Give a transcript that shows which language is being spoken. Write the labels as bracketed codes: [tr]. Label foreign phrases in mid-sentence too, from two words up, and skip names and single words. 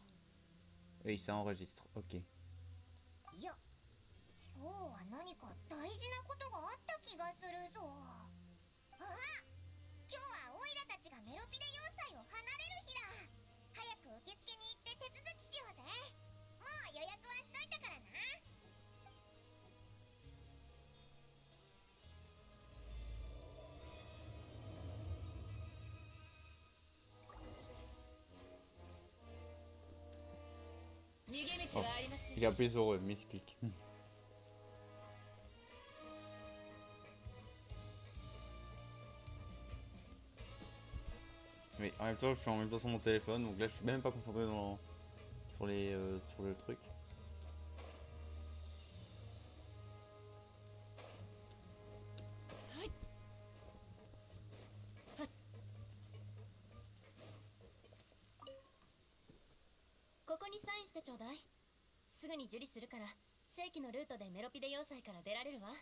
[fr] Oui, ça enregistre, ok. [ja] そうは何か大事なことがあった気がするぞ。あ、今日はオイラたちがメロピデ要塞を離れる日だ。早く受付に行って手続きしようぜ。もう予約はしといたからな。逃げ道はありません。 [fr] Il a appuyé sur misclick. Mais en même temps, je suis en même temps sur mon téléphone, donc là, je suis même pas concentré sur sur le truc. [ja] ここにサインしてちょうだい。すぐに受理するから正規のルートでメロピデ要塞から出られるわ。